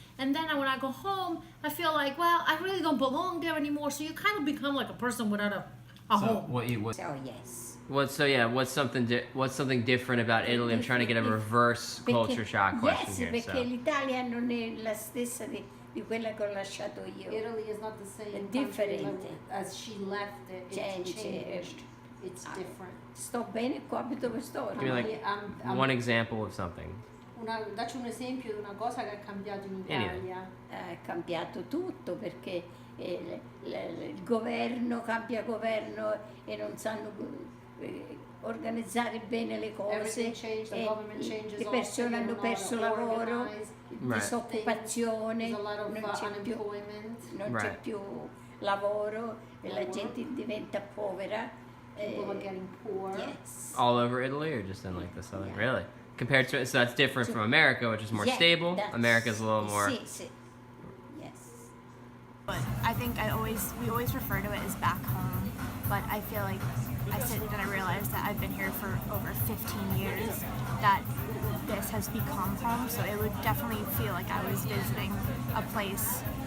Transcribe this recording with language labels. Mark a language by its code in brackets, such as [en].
[en] And then when I go home, I feel like, well, I really don't belong there anymore. So you kind of become like a person without a home. So yes. What's something different about Italy? I'm trying to get a reverse culture shock question yes, here. [it] Perché l'Italia non è la stessa di quella che ho lasciato io. [en] Italy is not the same [it] È differente. [en] as she left it. It's changed. It's different. [it] Sto bene qua dove sto. [en] Give me like one example of something. [it] Dacci un esempio di una cosa che è cambiato in Italia. È cambiato tutto perché il governo cambia governo e non sanno organizzare bene le cose. Le persone hanno perso lavoro, disoccupazione, non c'è più lavoro e la gente diventa povera. [en] People are getting poor. Yes. All over Italy, or just in like the southern? Yeah. Really? Compared to, so that's different from America, which is more stable. America's a little more. [it] Sì. [en] Yes. But I think we always refer to it as back home, but I feel like I realized that I've been here for over 15 years, that this has become home, so it would definitely feel like I was visiting a place.